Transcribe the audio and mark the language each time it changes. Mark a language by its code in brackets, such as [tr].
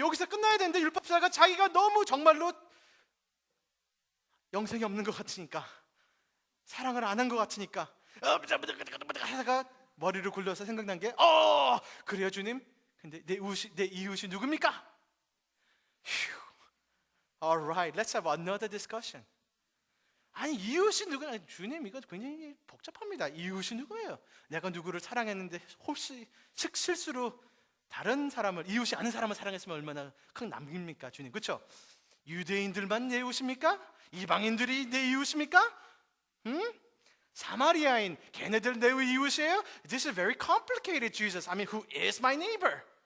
[ko] 여기서 끝나야 되는데 율법사가 자기가 너무 정말로 영생이 없는 것 같으니까, 사랑을 안 한 것 같으니까 하다가 머리를 굴려서 생각난 게 그래요 주님, 근데 내 이웃이 누굽니까? [en] Alright, let's have another discussion. [ko] 아니 이웃이 누구냐? 주님, 이거 굉장히 복잡합니다. 이웃이 누구예요? 내가 누구를 사랑했는데 혹시 실수로 다른 사람을, 이웃이 아는 사람을 사랑했으면 얼마나 큰 남깁니까 주님? 그렇죠? 유대인들만 내 이웃입니까? 이방인들이 내 이웃입니까? 사마리아인, 걔네들 내 이웃이에요? [en] This is very complicated, Jesus. I mean, who is my neighbor?